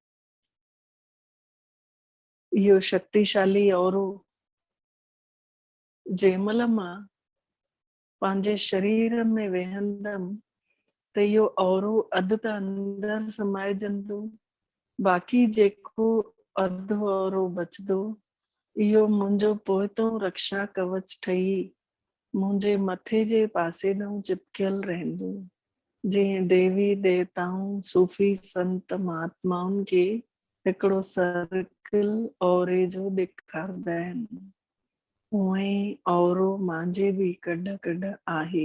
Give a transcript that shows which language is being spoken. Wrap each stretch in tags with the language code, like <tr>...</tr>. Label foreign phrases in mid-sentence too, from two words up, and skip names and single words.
<sd>इहो शक्तिशाली औरो जंहिंमहिल मां पंहिंजे शरीर में वेहंदमि त इहो औरो अधु त अंदर समाइजंदो, बाक़ी जेको अधु औरो बचंदो इहो मुंहिंजो पोइतों रक्षा कवच ठही मुंहिंजे मथे जे पासे ॾांहुं चिपकियल रहंदो। जीअं देवी देवताऊं सूफ़ी संत महात्माउनि खे हिकिड़ो सर्किल औरे जो ॾेखारंदा आहिनि, उहे ई औरो मुंहिंजे बि कॾ कॾ आहे।</sd>